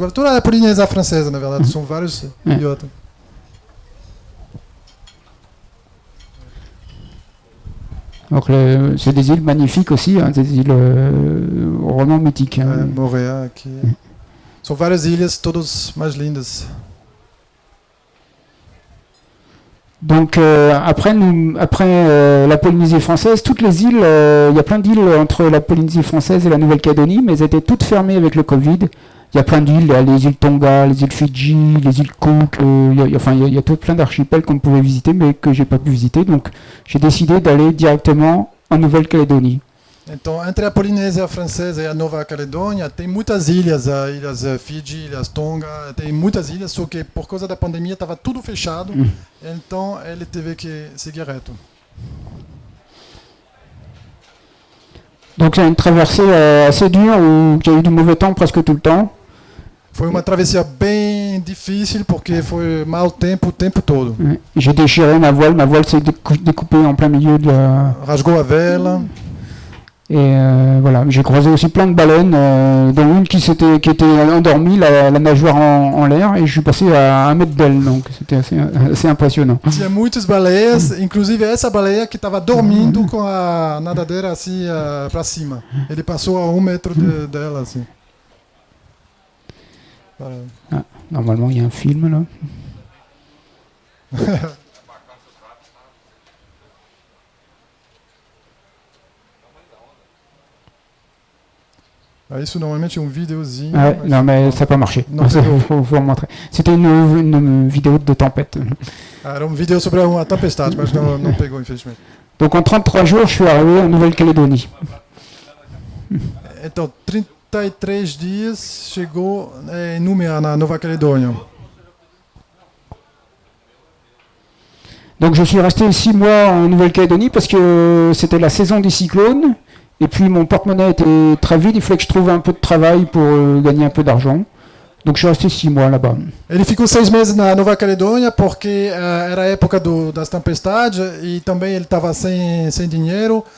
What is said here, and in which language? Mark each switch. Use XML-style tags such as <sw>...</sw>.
<pt>Toda a Polinésia francesa, na verdade, são vários idiotas.</pt> <fr>Donc c'est des îles magnifiques aussi, hein, des îles vraiment mythiques. Hein.</fr> <pt>Moorea, aqui. São várias ilhas, todas mais lindas.</pt> <fr>Donc après la Polynésie française, toutes les îles, il y a plein d'îles entre la Polynésie française et la Nouvelle-Calédonie, mais elles étaient toutes fermées avec le Covid. Il y a plein d'îles, les îles Tonga, les îles Fidji, les îles Cook, il y a tout plein d'archipels qu'on pouvait visiter mais que j'ai pas pu visiter, donc j'ai décidé d'aller directement en Nouvelle-Calédonie.</fr> <pt>Então, entre a Polinésia francesa e a Nova Caledônia, tem muitas ilhas, ilhas Fiji, ilhas Tonga, tem muitas ilhas, só que por causa da pandemia estava tudo fechado, então ele teve que seguir reto.</pt> <fr>Donc c'est une traversée assez dure où j'ai eu du mauvais temps presque tout le temps.</fr> <pt>Foi uma travessia bem difícil porque foi mau tempo o tempo todo.</pt> <fr>J'ai déchiré ma voile s'est découpée en plein milieu de la...</fr> <pt>Rasgou a vela.</pt> <fr>Et voilà, j'ai croisé aussi plein de baleines, dont une qui était endormie, la nageoire en l'air, et je suis passé à 1 mètre d'elle, donc c'était assez impressionnant.</fr> <pt>Tinha muitas baleias, inclusive essa baleia que estava dormindo com a nadadeira assim para cima. Ele passou a 1 mètre dela assim.</pt> <fr>Ah, normalement, il y a un film là.</fr> <pt>Isso normalmente é videozinho.</pt> <fr>Ah ouais, non, mais ça n'a pas marché. Il faut montrer. C'était une vidéo de tempête.</fr> <pt>Era vidéo sobre uma tempestade, mas não pegou, infelizmente.</pt> <fr>Donc en 33 jours, je suis arrivé en Nouvelle-Calédonie.</fr> <pt>Então, 33 dias chegou em Númea, na Nova Caledônia.</pt> <fr>Donc je suis resté 6 mois en Nouvelle-Calédonie parce que c'était la saison des cyclones. Et puis mon porte-monnaie était très vide, il fallait que je trouve un peu de travail pour gagner un peu d'argent. Donc je suis resté 6 mois là-bas.</fr> <pt>Ele ficou 6 meses na Nova Caledônia porque era a época das tempestades e também ele estava sem dinheiro.</pt>